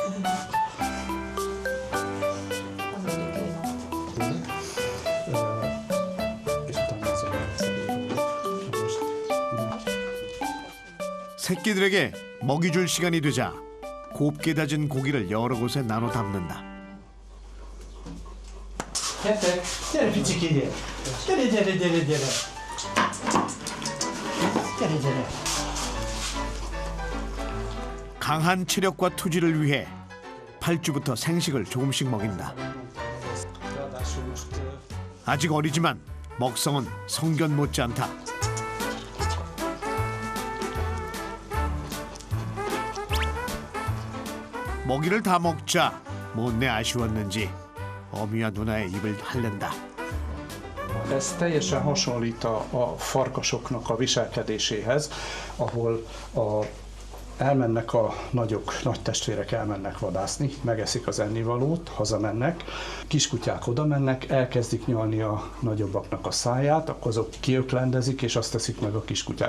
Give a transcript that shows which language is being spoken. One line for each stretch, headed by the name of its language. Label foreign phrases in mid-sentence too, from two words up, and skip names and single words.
Korean: 새끼들에게 먹이 줄 시간이 되자 곱게 다진 고기를 여러 곳에 나눠 담는다.
Hungarian: Gyere, piciki, gyere.
Korean: 강한 체력과 투지를 위해 8주부터 생식을 조금씩 먹인다. 아직 어리지만 먹성은 성견 못지않다. 먹이를 다 먹자 못내 아쉬웠는지 어미와 누나의 입을 핥는다.
Hungarian: Ez teljesen hasonlít a farkasoknak a viselkedéséhez, ahol a Elmennek a nagy testvérek elmennek vadászni, megeszik az ennivalót, hazamennek, kiskutyák oda mennek, elkezdik nyalni a nagyobbaknak a száját, akkor azok kiöklendezik, és azt teszik meg a kiskutyák.